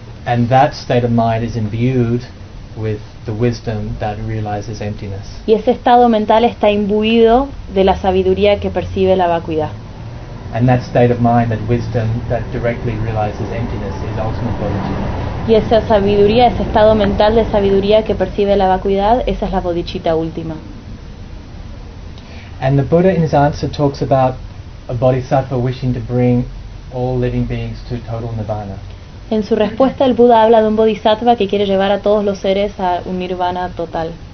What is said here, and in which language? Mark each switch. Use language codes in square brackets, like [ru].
[en] And that state of mind is imbued with the wisdom that realizes emptiness. [es] Y ese estado mental está imbuido de la sabiduría que percibe la vacuidad. [en] And that state of mind, that wisdom, that directly realizes emptiness, is ultimate bodhicitta. [es] Y esa sabiduría, ese estado mental de sabiduría que percibe la vacuidad, esa es la bodhicitta última. [en] And the Buddha, in his answer, talks about a bodhisattva wishing to bring all living beings to total nirvana. [es] En su respuesta, el Buda habla de un bodhisattva que quiere llevar a todos los seres a un nirvana total.